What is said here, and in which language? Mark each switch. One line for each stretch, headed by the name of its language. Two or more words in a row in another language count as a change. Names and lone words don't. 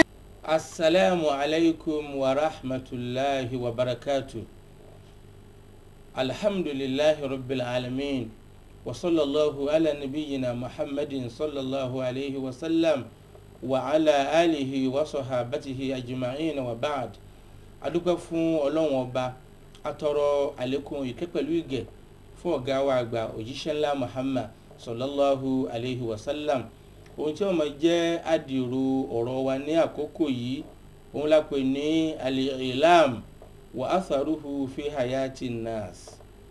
Arabic: السلام عليكم ورحمة الله وبركاته. الحمد لله رب العالمين وصلى الله على نبينا محمد صلى الله عليه وسلم وعلى آله وصحابته أجمعين وبعد.
Yoruba: adúpẹ́ fún Ọlọ́run ọba, atọrọ àlékún ìkẹ́ pẹ̀lú ìgẹ̀ fún ọ̀gá wa àgbà òjíṣẹ́ ńlá Muhammad
Arabic: صلى الله عليه وسلم.
Yoruba: Ohun tí ó máa jẹ́ àdìrò ọ̀rọ̀ wa ní àkókò yìí òun la pè ní
Arabic: الإعلام وأثره في حياة الناس.